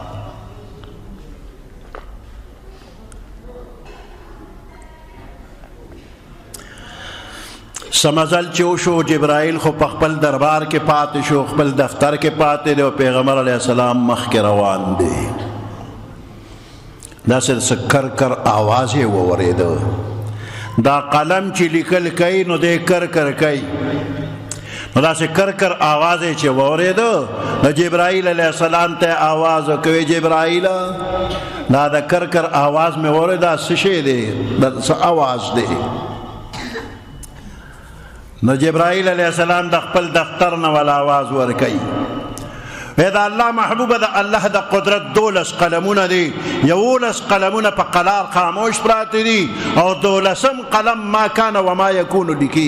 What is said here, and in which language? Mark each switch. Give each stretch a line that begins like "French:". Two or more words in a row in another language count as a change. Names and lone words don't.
Pashto: سمزل چې وشو، جبرائیل خو په خپل دربار کې پاتې شو، خپل دفتر کې پاتې دی او پیغمبر
Arabic: علیه السلام
Pashto: مخکې روان دی. داسې کر کر آواز یې واورېده. دا قلم چې لیکل کوي نو دی کر کر کوي، نو داسې کر کر آواز یې چې واورېده نو جبرائیل
Arabic: علیه السلام
Pashto: ته آواز وکوي، جبرائیل دا د کر کر آواز مې واورېد، دا څه شی دی، دا څه آواز دی؟ نو جبرائیل
Arabic: علیه السلام
Pashto: د خپل دفتر نه ول آواز ورکوي، دا الله محبوبه د الله د قدرت 12 قلمونه دي، 11 قلمونه په قلار خاموش پراته دي او 12م قلم
Arabic: ما کان و ما یکون
Pashto: لیکي.